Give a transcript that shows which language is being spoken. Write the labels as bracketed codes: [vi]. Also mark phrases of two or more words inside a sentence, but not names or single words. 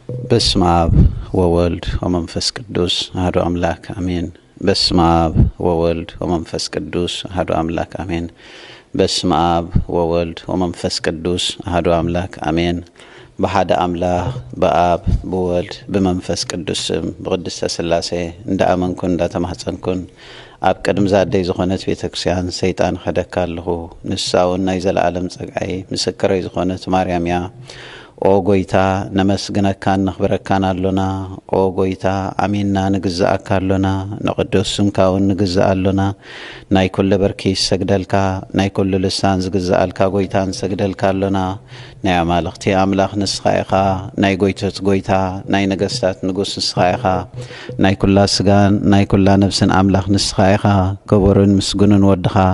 [gez] በስመ አብ ወወልድ ወመንፈስ ቅዱስ አሐዱ አምላክ አሜን። በስመ አብ ወወልድ ወመንፈስ ቅዱስ አሐዱ አምላክ አሜን። በስመ አብ ወወልድ ወመንፈስ ቅዱስ አሐዱ አምላክ አሜን። በሐደ አምላክ በአብ በወልድ በመንፈስ ቅዱስ በቅድስተ ሥላሴ [ti] እንደ አመንኩን እንዳተማጸንኩን አብ ቅድም ዛደይ ዝኾነት ቤተክርስቲያን ሰይጣን ኸደካለሁ ንሳውን ናይ ዘለዓለም ጸጋይ ምስክረይ ዝኾነት ማርያምያ ኦ ጎይታ ነመስግነካን ነኽብረካን አሎና ኦ ጎይታ አሜንና ንግዛእካ አሎና ነቅዱስ ስምካውን ንግዛእ አሎና ናይ ኩሉ በርኪ ሰግደልካ ናይ ኩሉ ልሳን ዝግዛእልካ ጎይታን ሰግደልካ አሎና ናይ አማልኽቲ አምላኽ ንስኻ ኢኻ ናይ ጎይቶት ጎይታ ናይ ነገስታት ንጉስ ንስኻ ኢኻ ናይ ኩላ ስጋን ናይ ኩላ ነፍስን አምላኽ ንስኻ ኢኻ ክቡርን ምስጉንን ወድኻ